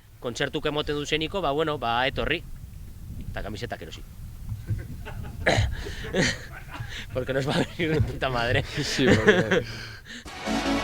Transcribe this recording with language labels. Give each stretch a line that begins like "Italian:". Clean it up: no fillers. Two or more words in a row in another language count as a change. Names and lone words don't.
Basque: kontzertuk emoten duzeniko, ba, bueno, ba, etorri. Eta kamisetak erosi.
Spanish: Porque nos va a venir de puta madre. Sí, porque...